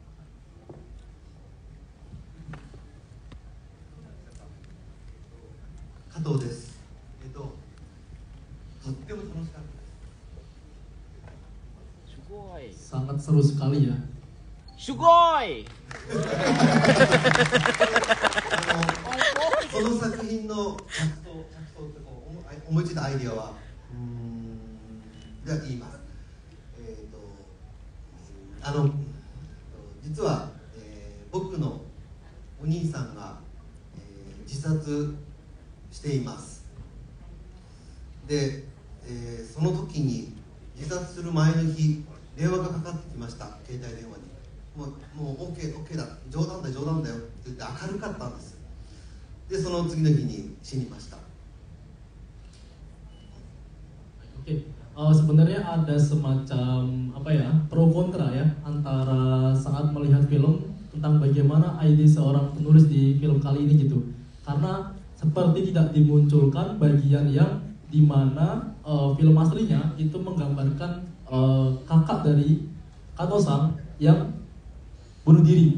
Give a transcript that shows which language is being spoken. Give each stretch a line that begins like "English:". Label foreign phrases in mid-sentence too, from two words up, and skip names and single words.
Indonesian: Kato desu. Sangat seru sekali ya. Sugoi.
Japanese: 思いついたアイディアはでは言います。実は、僕のお兄さんが、自殺しています。で、その時に自殺する前の日電話がかかってきました。携帯電話にもう OK だ、冗談だよって言って明るかったんです。でその次の日に死にました。
Indonesian: Sebenarnya ada semacam pro kontra ya antara saat melihat film tentang bagaimana ide seorang penulis di film kali ini gitu. Karena seperti tidak dimunculkan bagian yang dimana film aslinya itu menggambarkan kakak dari Kato-san yang bunuh diri.